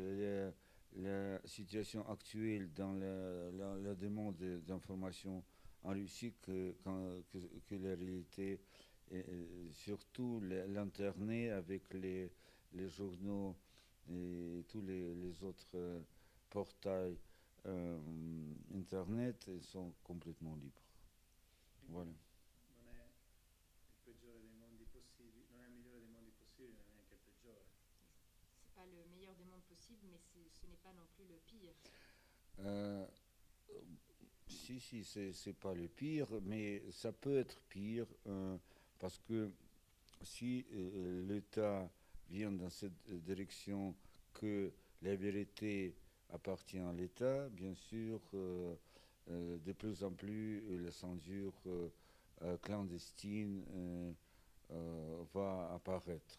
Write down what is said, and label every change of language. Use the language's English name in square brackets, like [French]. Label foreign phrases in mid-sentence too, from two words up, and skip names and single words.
[French] la situation actuelle dans la demande d'information en Russie que la réalité, et surtout l'Internet avec les journaux et tous les autres portails Internet sont complètement libres. Voilà. [Italian] Non è il peggiore dei mondi possibili, non è il migliore dei mondi possibili, non è neanche il peggiore. [French] C'est pas le meilleur des mondes possibles, mais ce n'est pas non plus le pire. Euh, si, c'est pas le pire, mais ça peut être pire parce que si l'État vient dans cette direction que la vérité appartient à l'État, bien sûr, de plus en plus la censure clandestine va apparaître.